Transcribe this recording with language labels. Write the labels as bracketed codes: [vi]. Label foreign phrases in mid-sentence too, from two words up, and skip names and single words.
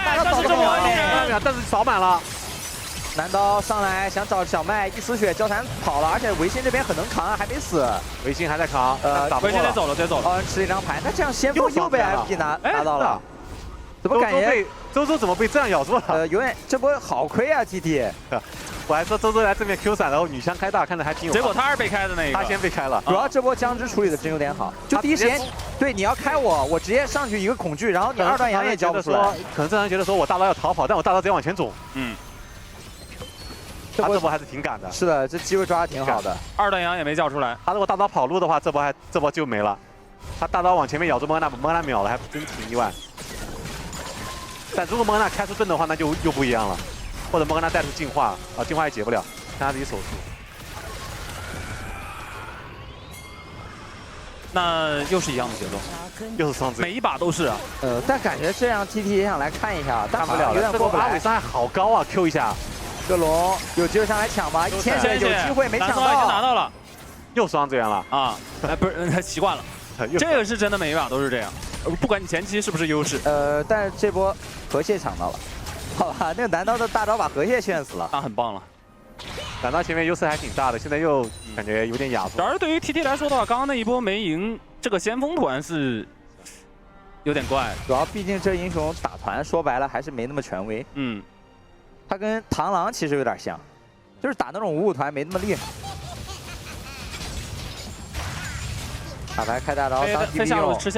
[zh] 但是这么秒，但是扫满了。南刀上来想找小麦，一丝血交闪跑了，而且维新这邊很能扛啊，還沒死。維新還在扛，維新得走了，得走了。哦，吃了一張牌，那這樣先鋒又被 FP 拿到了，怎麼感覺周周怎麼被這樣咬住了？有點這波好虧啊 ，TT。我還說周周來正面 Q 閃，然後女槍開大，看着還挺有。結果他是被開的那個，他先被開了。主要這波僵之處理的真有點好，就第一時間，對，你要開我直接上去一個恐懼，然後你二段陽也交不出來。可能正常覺得說我大刀要逃跑，但我大刀直接往前走。嗯。他這波還是挺趕的。是的，這機會抓的挺好的。二段陽也沒叫出來。他如果大刀跑路的話，這波就沒了。他大刀往前面咬住莫甘娜秒了，還真挺意外。但如果莫甘娜開出盾的話，那就又不一樣了。或者莫甘娜帶出進化，啊，進化也解不了，看他自己手速。那又是一樣的節奏，又是雙子，每一把都是啊。但感覺這樣 TT 也想來看一下，但看不了了。這個阿偉傷害好高啊 ，Q 一下。個龍有機會上來搶嗎？1000血有機會沒搶到，已經拿到了，又雙資源了啊！不是，習慣了。這個是真的，每一把都是這樣，不管你前期是不是優勢。但是這波河蟹搶到了。好吧，那個南刀的大招把河蟹炫死了，那很棒了。南刀前面優勢還挺大的，現在又感覺有點啞住。然而對於 TT 來說的話，剛剛那一波沒贏，這個先鋒團是有點怪。主要畢竟這英雄打團說白了還是沒那麼權威。嗯，他跟螳螂其實有點像，就是打那種5-5團沒那麼厲害。卡牌開大招當 TP 用。飛下路吃線，